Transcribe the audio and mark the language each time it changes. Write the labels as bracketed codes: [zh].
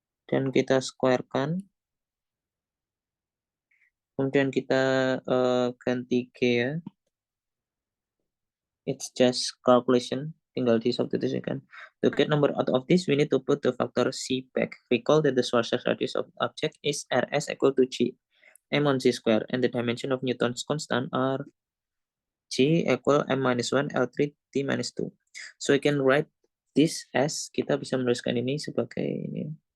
[id] Dan kita squarekan. Kemudian kita ganti G ya. [en] It's just calculation. [id] Tinggal disubstitusikan. [en] To get number out of this, we need to put the factor C back. Recall that the Schwarzschild radius of object is Rs equal to G m on C square, and the dimension of Newton's constant are G equal m minus 1 L3 T minus 2. So we can write this as, [id] kita bisa menuliskan ini sebagai ini.